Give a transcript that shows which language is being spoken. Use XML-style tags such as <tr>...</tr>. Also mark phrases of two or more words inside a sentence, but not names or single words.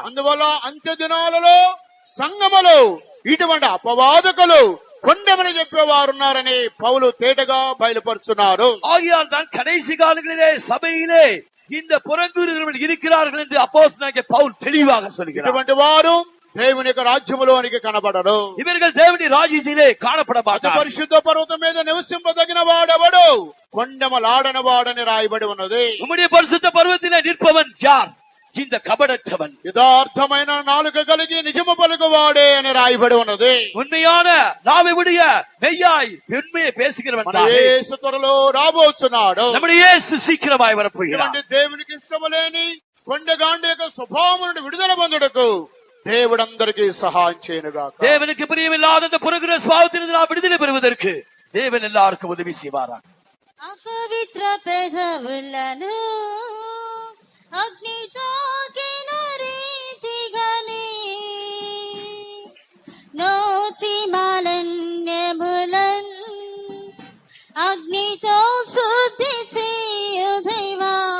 <te>అందువల్ల అంత్య దినాలలో సంఘములో ఇటువంటి అపవాదకులు కొండెమని చెప్పేవారు ఉన్నారని పౌలు తేటగా బయలుపరుచున్నారు.</te> <ta>ஆகையால் தான் கடைசி காலங்களிலே சபையிலே இந்த புறங்குறுதல் இருக்கிறார்கள் என்று அப்போஸ்தலனாகிய பவுல் தெளிவாக சொல்கிறார்.</ta> <te>ఇటువంటి వారు దేవుని యొక్క రాజ్యములోనికి కనబడరు.</te> <ta>இவர்கள் தேவனுடைய ராஜ்யத்திலே காணப்பட</ta> <te>అతి</te> <ta>மாட்டார்கள்.</ta> <te>పరిశుద్ధ పర్వతం మీద నివసింపదగిన వాడెవడు కొండెమలాడని వాడని రాయబడి ఉన్నది.</te> <ta>உம்முடைய பரிசுத்த பர்வத்திலே நிற்பவன் யார்? இந்த கபடற்றவன்,</ta> <te>యథార్థమైన నాలుక కలిగి నిజము పలుకువాడే అని రాయబడి ఉన్నది.</te> <ta>உண்மையான நாவை உடைய மெய்யாய் உண்மையை பேசுகிறவன்</ta> <te>మన</te> <ta>தானே.</ta> <te>యేసు త్వరలో రాబోతున్నాడు.</te> <ta>நம்முடைய இயேசு சீக்கிரமாய் வரப்போகிறார்.</ta> <te>ఇటువంటి దేవునికి ఇష్టములేని కొండగాండు యొక్క స్వభావం నుండి విడుదల పొందుటకు దేవుడందరికీ సహాయం చేయనుగాక.</te> <ta>தேவனுக்கு பிரியமில்லாத இந்த புறங்குறுதல் சுபாவத்திலிருந்து நாம் விடுதலை பெறுவதற்கு தேவன் எல்லாருக்கும் உதவி செய்வாராக.</ta> <te>అపవిత్ర పెదవులను అగ్నితో తాకిన రీతిగానే నోటి మాలిన్యములన్ అగ్నితో శుద్ధి చేయు దైవా.</te>